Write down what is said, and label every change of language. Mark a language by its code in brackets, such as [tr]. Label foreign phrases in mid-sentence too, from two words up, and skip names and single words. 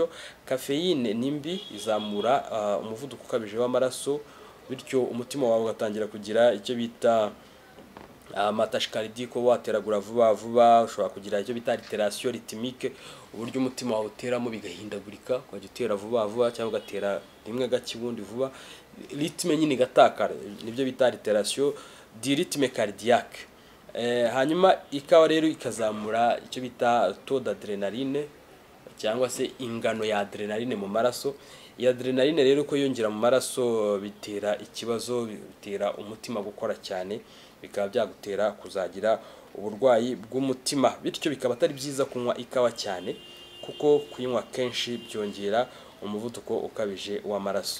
[rw] Caffeine nimbi, izamura umuvuduko ukabije w'amaraso, bityo umutima wawe ugatangira kugira icyo bita amatachycardique, wateragura vuba vuba, ushobora kugira icyo bita [fr] alteration rythmique, [rw] uburyo umutima wawe uteramo bigahindagurika, ukajya utera vuba vuba cyangwa ugatera rimwe gake ubundi vuba, rythme nyine igatakara, nibyo bita [fr] alteration du rythme cardiaque. [rw] Hanyuma ikawa rero ikazamura icyo bita [fr] taux d'adrénaline [rw] cyangwa se ingano ya adrenaline mu maraso. Iyi adrenaline rero ko yongera mu maraso bitera ikibazo, bitera umutima gukora cyane, bikaba byagutera kuzagira uburwayi bw'umutima, bityo bikaba atari byiza kunywa ikawa cyane, kuko kuyinywa kenshi byongera umuvuduko ukabije w'amaraso.